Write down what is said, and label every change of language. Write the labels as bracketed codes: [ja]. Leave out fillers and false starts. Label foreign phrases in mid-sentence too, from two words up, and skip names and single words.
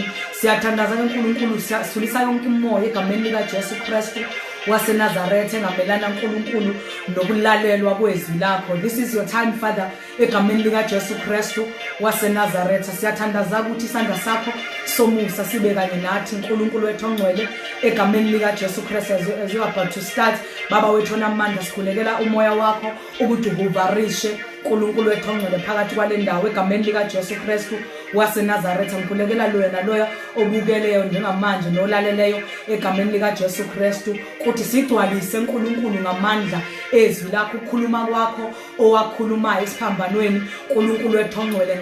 [zu] Siyathandaza uNkulunkulu, siyasulisa yonke imoya egameni lika Jesu Kristu waseNazaretha engamelana uNkulunkulu nokulalelwa kwezwi lakho. [en] This is your time Father [zu] egameni lika Jesu Kristu waseNazaretha. Siyathandaza ukuthi isandla sakho somusa sibe kanye nathi uNkulunkulu wethu ongcwele egameni lika Jesu Kristu. [en] As you are about to start, [zu] baba wethu onamandla, sikhulekela umoya wakho ukuthi uvarishe uNkulunkulu wethu ongcwele phakathi kwale ndawo egameni lika Jesu Kristu waseNazaretha. Ngikhulekela loya naloya obukeleyo njengamanje nolaleleyo egameni lika Jesu Kristu ukuthi sigcwalise uNkulunkulu ngamandla ezwi lakho, ukukhuluma kwakho owakhulumayo esiphambanweni uNkulunkulu wethu ongcwele.